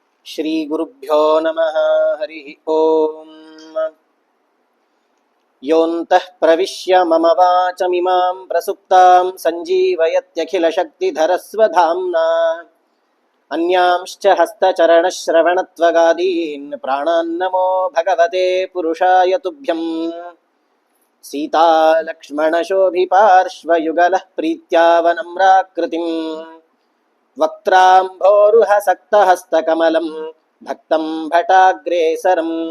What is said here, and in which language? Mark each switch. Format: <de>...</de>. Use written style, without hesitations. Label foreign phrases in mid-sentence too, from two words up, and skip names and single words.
<sa>ಶ್ರೀ ಗುರುಭ್ಯೋ ನಮಃ. ಹರಿ ಓಂ. ಯೋऽन्तಃ ಪ್ರವಿಶ್ಯ ಮಮ ವಾಚಮಿಮಾಂ ಪ್ರಸುಪ್ತಾಂ ಸಂಜೀವಯತ್ಯಖಿಲಶಕ್ತಿಧರಸ್ವಧಾಮ್ನಾ ಅನ್ಯಾಂಶ್ಚ ಹಸ್ತಚರಣಶ್ರವಣತ್ವಗಾದೀನ್ ಪ್ರಾಣಾನ್ನಮೋ ಭಗವತೆ ಪುರುಷಾಯ ತುಭ್ಯಂ. ಸೀತಾಲಕ್ಷ್ಮಣಶೋಭಿಪಾರ್ಶ್ವಯುಗಲಃ ಪ್ರೀತ್ಯಾವನಮ್ರಾಕೃತಿಂ ವಕ್ತ್ರಾಂಭೋರುಹಸಕ್ತಹಸ್ತಕಮಲಂ ಭಕ್ತಂ ಭಟಾಗ್ರೇಸರಂ.</sa>